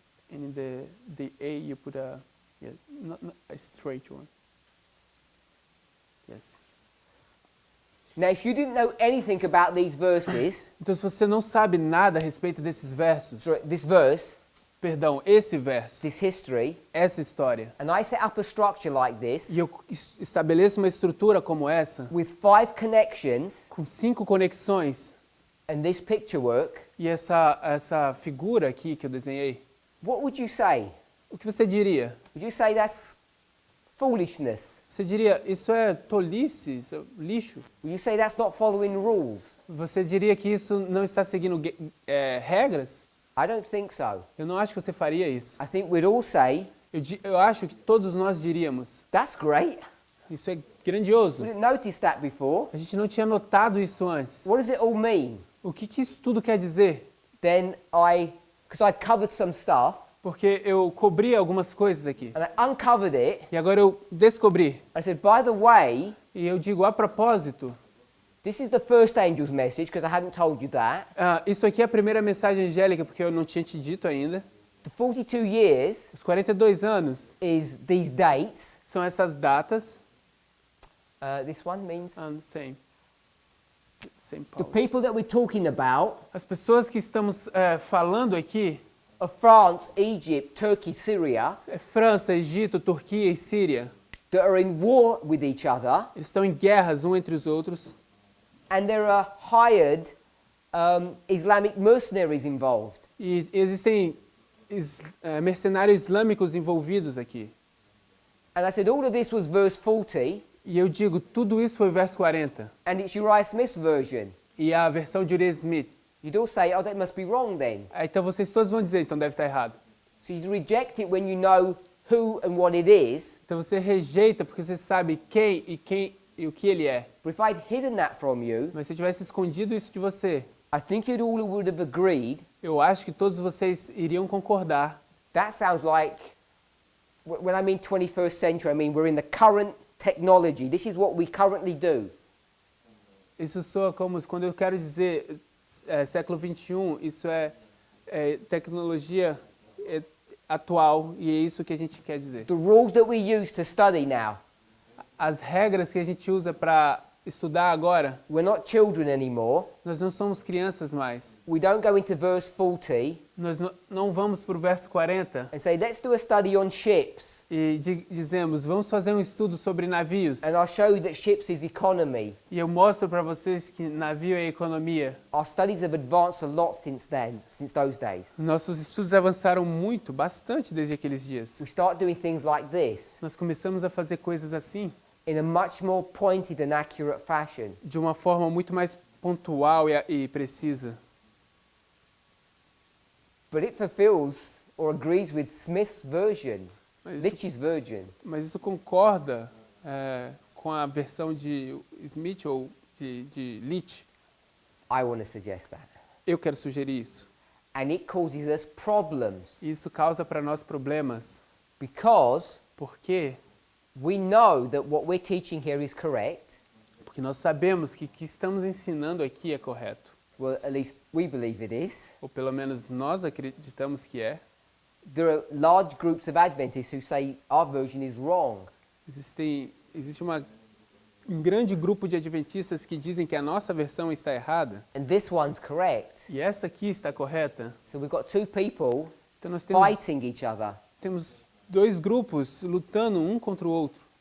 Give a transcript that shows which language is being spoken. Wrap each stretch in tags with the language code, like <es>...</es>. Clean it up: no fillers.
<en>And in the A, you put not a straight one. Yes. Now, if you didn't know anything about these verses,</en> <pt>Então, se você não sabe nada a respeito desses versos,</pt> <en>this verse,</en> <pt>perdão, esse verso,</pt> <en>this history,</en> <pt>essa história,</pt> <en>and I set up a structure like this</en> <pt>e eu estabeleço uma estrutura como essa,</pt> <en>with 5 connections</en> <pt>com 5 conexões,</pt> <en>and this picture work,</en> <pt>e essa figura aqui que eu desenhei,</pt> <en>what would you say?</en> <pt>o que você diria?</pt> <en>Would you say that's foolishness?</en> <pt>Você diria, isso é tolice, isso é lixo?</pt> <en>Would you say that's not following rules?</en> <pt>Você diria que isso não está seguindo regras?</pt> <en>I don't think so.</en> <pt>Eu não acho que você faria isso.</pt> <en>I think we'd all say,</en> <pt>Eu acho que todos nós diríamos,</pt> <en>that's great.</en> <pt>isso é grandioso.</pt> <en>We didn't notice that before.</en> <pt>A gente não tinha notado isso antes.</pt> <en>What does it all mean?</en> <pt>O que isso tudo quer dizer?</pt> <en>Then because I'd covered some stuff,</en> <pt>Porque eu cobri algumas coisas aqui.</pt> <en>and I uncovered it,</en> <pt>E agora eu descobri.</pt> <en>I said, by the way,</en> <pt>E eu digo a propósito,</pt> <en>this is the first angel's message, because I hadn't told you that.</en> <pt>isso aqui é a primeira mensagem angélica, porque eu não tinha te dito ainda.</pt> <en>The 42 years</en> <pt>Os 42 anos</pt> <en>is these dates.</en> <pt>são essas datas.</pt> <en>This one means Same the power. people that we're talking about</en> <pt>As pessoas que estamos falando aqui</pt> <en>of France, Egypt, Turkey, Syria,</en> <pt>é França, Egito, Turquia e Síria.</pt> <en>that are in war with each other,</en> <pt>Eles estão em guerras um entre os outros.</pt> <en>and there are hired Islamic mercenaries involved.</en> <pt>E existem mercenários islâmicos envolvidos aqui.</pt> <en>And I said all of this was verse 40,</en> <pt>E eu digo, tudo isso foi verso 40.</pt> <en>and it's Uriah Smith's version.</en> <pt>E a versão de Uriah Smith.</pt> <en>You'd all say, oh, that must be wrong then.</en> <pt>Então vocês todos vão dizer, então deve estar errado.</pt> <en>So you'd reject it when you know who and what it is.</en> <pt>Então você rejeita porque você sabe quem e o que ele é.</pt> <en>But if I'd hidden that from you,</en> <pt>Mas se eu tivesse escondido isso de você,</pt> <en>I think you all would have agreed.</en> <pt>eu acho que todos vocês iriam concordar.</pt> <en>That sounds like, when I mean 21st century, I mean we're in the current technology. This is what we currently do.</en> <pt>Isso soa como quando eu quero dizer século 21, isso é tecnologia atual e é isso que a gente quer dizer.</pt> <en>The rules that we use to study now,</en> <pt>As regras que a gente usa para estudar agora,</pt> <en>we're not children anymore.</en> <pt>nós não somos crianças mais.</pt> <en>We don't go into verse 40</en> <pt>Nós não vamos para o verso 40</pt> <en>and say, let's do a study on ships.</en> <pt>e dizemos, vamos fazer um estudo sobre navios.</pt> <en>And I'll show you that ships is economy.</en> <pt>E eu mostro para vocês que navio é economia.</pt> <en>Our studies have advanced a lot since then, since those days.</en> <pt>Nossos estudos avançaram muito, bastante desde aqueles dias.</pt> <en>We start doing things like this</en> <pt>Nós começamos a fazer coisas assim,</pt> <en>in a much more pointed and accurate fashion.</en> <pt>de uma forma muito mais pontual e precisa.</pt> <en>But it fulfills or agrees with Smith's version,</en> <pt>Mas</pt> <en>Litch's version.</en> <pt>isso concorda com a versão de Smith ou de Litch.</pt> <en>I want to suggest that.</en> <pt>Eu quero sugerir isso.</pt> <en>And it causes us problems</en> <pt>Isso causa para nós problemas,</pt> <en>because</en> <pt>porque</pt> <en>we know that what we're teaching here is correct.</en> <pt>nós sabemos que o que estamos ensinando aqui é correto.</pt> <en>Well, at least we believe it is.</en> <pt>Ou pelo menos nós acreditamos que é.</pt> <en>There are large groups of Adventists who say our version is wrong.</en> <pt>Existe um grande grupo de adventistas que dizem que a nossa versão está errada</pt> <en>And this one's correct.</en> <pt>e essa aqui está correta.</pt> <en>So we've got two people</en> <pt>Então nós temos,</pt> <en>fighting each other.</en> <pt>temos dois grupos lutando um contra o outro.</pt>